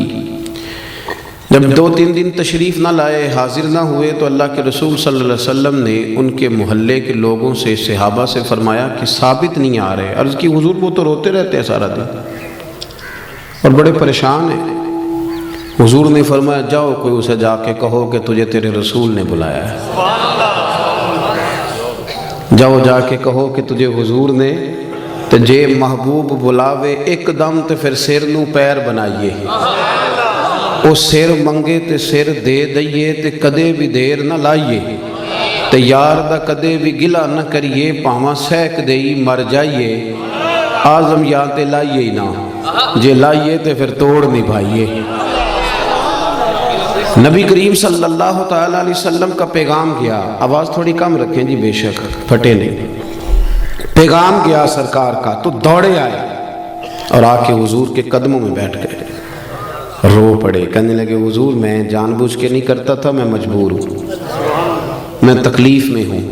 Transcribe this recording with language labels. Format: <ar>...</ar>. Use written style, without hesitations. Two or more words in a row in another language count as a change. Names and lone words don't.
<ur>جب 2-3 دن تشریف نہ لائے، حاضر نہ ہوئے، تو اللہ کے رسول صلی اللہ علیہ وسلم نے ان کے محلے کے لوگوں سے، صحابہ سے فرمایا کہ ثابت نہیں آ رہے۔ عرض کی حضور وہ تو روتے رہتے ہیں سارا دن اور بڑے پریشان ہیں۔ حضور نے فرمایا جاؤ کوئی اسے جا کے کہو کہ تجھے تیرے رسول نے بلایا ہے، جاؤ جا کے کہو کہ تجھے حضور نے</ur> <pa>تے جے محبوب بلاوے ایک دم تے پھر سر نو پیر بنائیے، او سر منگے تے سر دے دئیے تے کدے بھی دیر نہ لائیے، تے یار دا کدے بھی گلہ نہ کریے، پاواں سیک دئی مر جائیے، آزم یا تے لائیے ہی نہ، جے لائیے تے پھر توڑ نبھائیے۔</pa> <ur>نبی کریم صلی اللہ تعالیٰ علیہ وسلم کا پیغام گیا، آواز تھوڑی کم رکھیں جی، بے شک پھٹے نہیں، پیغام گیا سرکار کا، تو دوڑے آئے اور آ کے حضور کے قدموں میں بیٹھ گئے، رو پڑے، کہنے لگے حضور میں جان بوجھ کے نہیں کرتا تھا، میں مجبور ہوں، میں تکلیف میں ہوں۔</ur>